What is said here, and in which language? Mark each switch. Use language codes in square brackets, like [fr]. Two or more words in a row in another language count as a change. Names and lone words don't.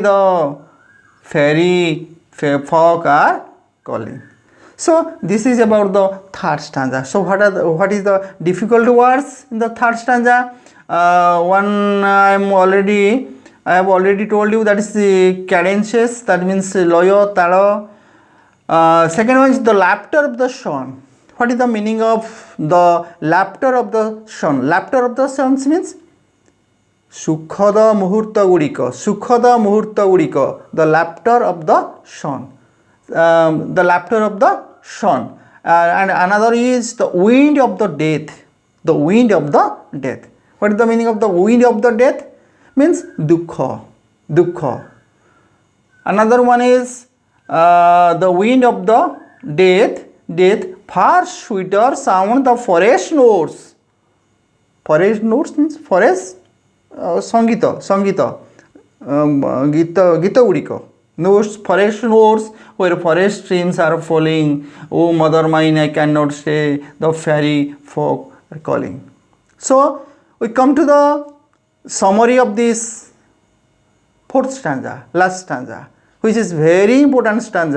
[en] The fairy folk are calling. So this is about the third stanza. So what is the difficult words in the third stanza? One I have already told you, that is the cadences, that means [or] ଲୟ, ତାଳ. [en] Second one is the laughter of the sun. What is the meaning of the laughter of the sun? Laughter of the sun means [or] ସୁଖଦ ମୁହୂର୍ତ୍ତ ଗୁଡ଼ିକ, ସୁଖଦ ମୁହୂର୍ତ୍ତ ଗୁଡ଼ିକ, [en] the laughter of the sun, the laughter of the sun. And another is the wind of the death, the wind of the death. What is the meaning of the wind of the death? [or] Means ଦୁଃଖ, ଦୁଃଖ. [en] Another one is the wind of the death, far sweeter sound the forest notes. Forest notes means forest [or] ସଙ୍ଗୀତ ସଙ୍ଗୀତ ଗୀତ ଗୁଡ଼ିକ, [en] notes, forest notes, where forest streams are falling. Oh, mother mine, I cannot stay. The fairy folk are calling. So we come to the summary of this fourth stanza, last stanza, which is very important stanza.